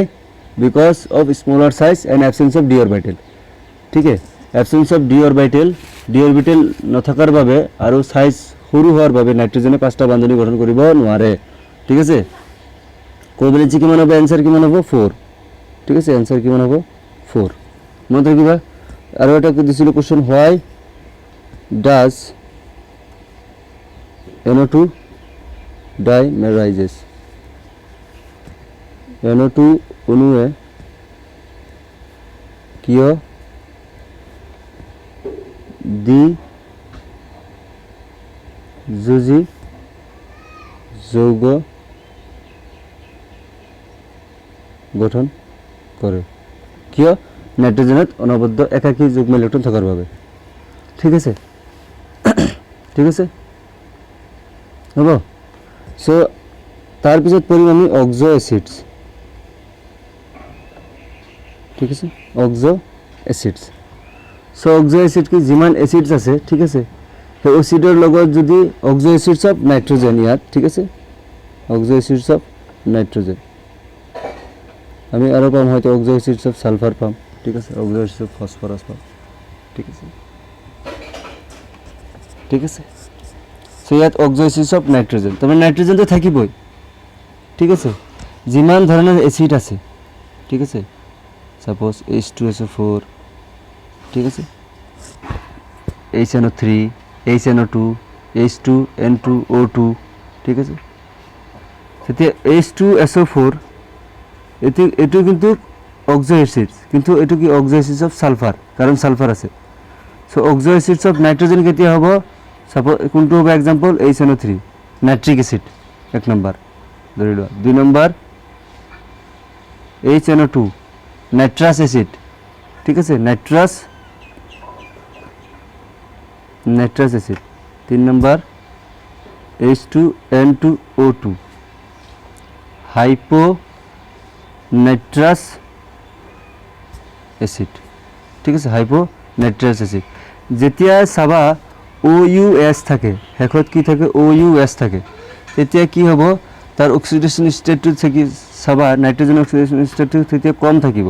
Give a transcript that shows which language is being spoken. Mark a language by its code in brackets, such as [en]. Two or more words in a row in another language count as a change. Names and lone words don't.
[en] because of smaller size and absence of d orbital, [hi] ठीक है? [en] absence of d orbital [as] নথকাৰ ভাবে আৰু চাইজ সৰু হোৱাৰ ভাবে নাইট্ৰজেনে 5টা বান্ধনি গঠন কৰিব নোৱাৰে, [hi] ठीक है? [as] কোভেলেন্সি কিমান হ'ব? আনচাৰ কিমান হ'ব? 4, [hi] ठीक है? [as] আনচাৰ কিমান হ'ব? 4 মনে রাখবা। আর এটা দিছিল কোশ্চেন, [en] Why does NO2 dimerises? [as] NO2 অণুয়ে কিয় দ্বিযোজী যৌগ গঠন করে? কিয়? নাইট্রোজেনত অনবদ্য একাকী যুগ্ম ইলেকট্রন থাকার ভাবে, ঠিক আছে? ঠিক আছে, হব? সো তার পিছত পড়িম আমি [en] oxo acids, [as] ঠিক আছে? [en] oxo acids. [as] সো [en] oxo acid [as] কি যিমান অ্যাসিডস আছে, ঠিক আছে, সেই অ্যাসিডৰ লগত যদি [en] oxo acids of nitrogen [as] ইয়াত, ঠিক আছে? [en] oxo acids of nitrogen [as] আমি আরও পাম, হয়তো [en] oxo acids of sulphur [as] পাম, ঠিক আছে? [en] oxo acids of phosphorus [as] পাম, ঠিক আছে? ঠিক আছে। সো ইয়াত [en] oxo acids of nitrogen, [as] তবে নাইট্রোজেন তো থাকিবই, ঠিক আছে? যিমান ধরনের অ্যাসিড আছে, ঠিক আছে? সাপোজ H2SO4, ঠিক আছে? HNO3, HNO2, H2N2O2, ঠিক আছে? তেতিয়া H2SO4 এটো কিন্তু [en] oxo acids, [as] কিন্তু এটো কি [en] oxo acids of sulphur, [as] কারণ সালফার আছে। সো [en] oxo acids of nitrogen [as] কেতিয়া হ'ব? সাপোজ কোনটো হ'ব? এক্সাম্পল HNO3 [en] nitric acid [as] 1 নম্বৰ ধৰি লোৱা, 2 নম্বৰ HNO2 [en] nitrous acid, [as] ঠিক আছে? [en] nitrous acid. [as] 3 নম্বৰ H2N2O2, [en] hyponitrous acid, [as] ঠিক আছে, [en] hyponitrous acid. [as] যেতিয়া চাবা OUS থাকে, শেষত কি থাকে, OUS থাকে, তেতিয়া কি হ'ব, তাৰ অক্সিডেশ্যন ষ্টেটটো থাকি চাবা নাইট্ৰজেন অক্সিডেশ্যন ষ্টেটটো তেতিয়া কম থাকিব।